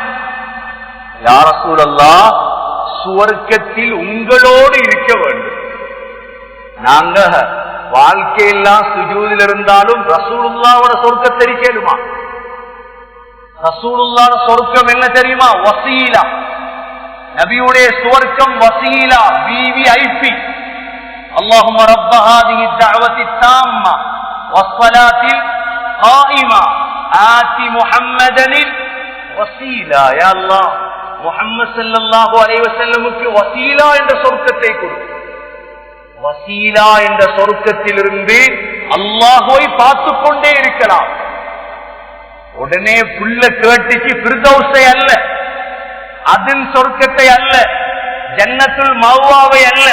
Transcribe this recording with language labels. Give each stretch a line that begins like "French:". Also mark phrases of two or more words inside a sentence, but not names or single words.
Arabic: يا رسول الله
Tamil: சுவர்க்கத்தில் உங்களோடு இருக்க வேண்டும். நாங்க வாழ்க்கையெல்லாம் சுஜூதில் இருந்தாலும் ரசூலுல்லாஹ்வோட சொர்க்கத்தை தெரியுமா? ரசூலுல்லாஹ்வோட சொர்க்கம் என்ன தெரியுமா? வசீலா. நபியுடைய சுவர்க்கம் வசீலா, விவிஐபி.
Arabic: اللهم رب هذه الدعوة التامة والصلاة القائمة آت محمدا الوسيلة. يا الله
Tamil: முஹம்மது
Arabic: صلى الله عليه وسلم
Tamil: வசீலா என்ற சொர்க்கத்தை கொடு. வசீலா என்ற சொர்க்கத்திலிருந்து அல்லாஹ்வை பார்த்து கொண்டே இருக்கலாம். உடனே புள்ள கேட்டுச்சு, ஃபிர்தௌஸை அல்ல, அதின் சொர்க்கத்தை அல்ல, ஜன்னத்துல் மஅவாவை அல்ல.